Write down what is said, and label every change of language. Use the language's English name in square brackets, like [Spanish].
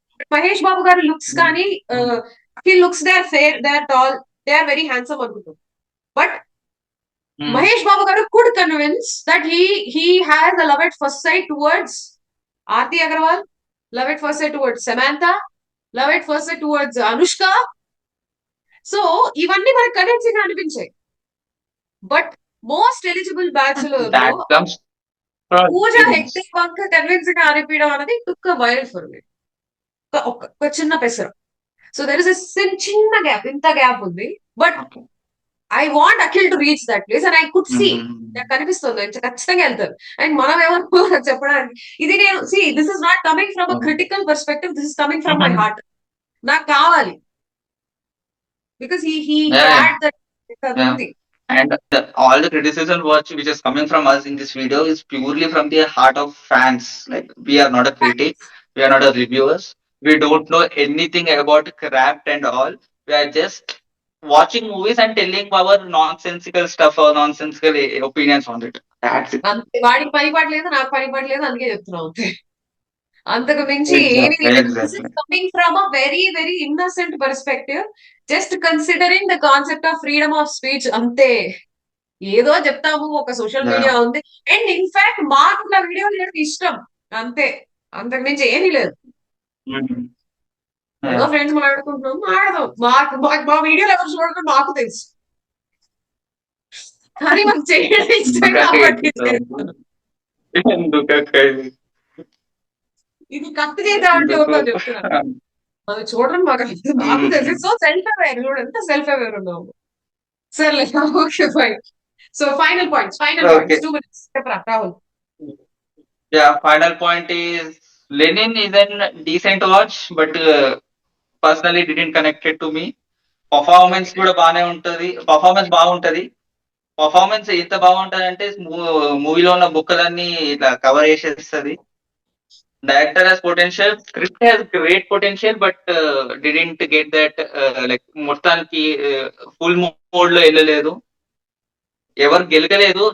[English] But Mahesh Babu garu looks kani, Akhil looks, they are fair, they are tall, they are very handsome anukuntam. But Mahesh Babu garu could convince that he has a love at first sight towards Aarti Agarwal, love at first sight towards Samantha, love at first sight towards Anushka. [Telugu] So ఇవన్నీ మనకు convincing గా అనిపించాయి. But most eligible bachelor Pooja Hegde వంక convincing గా అనిపించడం అనేది [English] Took viral for me. [Telugu] ఒక చిన్న పెసర. సో దెర్ ఇస్ చిన్న గ్యాప్, ఇంత గ్యాప్ ఉంది. But okay. [English] I want Akhil to reach that place and I could see. Hmm. [Telugu] నాకు కనిపిస్తుంది ఖచ్చితంగా వెళ్తారు. [English] and [Telugu] మనం ఎవరు చెప్పడానికి, ఇది నేను [English] This is not coming from a critical perspective, this is coming from my heart. [Telugu] నాకు కావాలి because he Yeah, [English] Had that yeah. [Telugu] ఉంది. [English] And all the criticism which is coming from us in this video is purely from the heart of fans. Like, we are not a critic, we are not a reviewers, we don't know anything about craft and all. We are just watching movies and telling our nonsensical stuff or nonsensical opinions on it. That's it. [Telugu] అంతే, వాడికి పని పడలేదు, నాకు పని పడలేదు, అందుకే చెప్తున్నాం అంతే. అంతకు మించి ఏమీ [English] Exactly, [Telugu] లేదు. This [English] exactly. Is coming from a very very innocent perspective, just considering the concept of freedom of speech అంతే. [Telugu] ఏదో చెప్తాము, ఒక సోషల్ Yeah. మీడియా ఉంది, అండ్ ఇన్ఫాక్ట్ మాకు నా వీడియోలు చేయడం ఇష్టం అంతే. అంతకు మించి ఏమీ లేదు. Mhm. ఏదో Yeah. ఫ్రెండ్స్ మాట్లాడుకుంటున్నాం, మాట్లాడదాం. మా వీడియోలు ఎవరు చూడడం నాకు తెలుసు, కానీ మాకు చేయడం ఇష్టం కాబట్టి చేస్తాను. ఎందుకక్క ఇది? ఇది కత్తి చేత అంటే ఎందుకు? ఒకటి చెప్తున్నాను, అది చూడడం మాకు నాకు తెలుసు. సో సెల్ఫ్ అవేర్, చూడు ఎంత సెల్ఫ్ అవేర్ ఉన్నాము. సర్లే, okay fine. So final points, Okay. 2 minutes చెప్పరా Rahul. [English] Yeah, final point is Lenin is an decent watch, but personally didn't connect it to me. [Telugu] Performance కూడా బాగానే ఉంటది, బాగుంటది. పర్ఫార్మెన్స్ ఎంత బాగుంటది అంటే మూవీలో ఉన్న బుక్కలన్నీ ఇట్లా cover చేసేస్తది. [English] director has potential, script has great potential, but didn't get that, like [Telugu] మొత్తానికి ఫుల్ మోడ్ లో వెళ్ళలేదు. ఎవరు గెలకలేదు.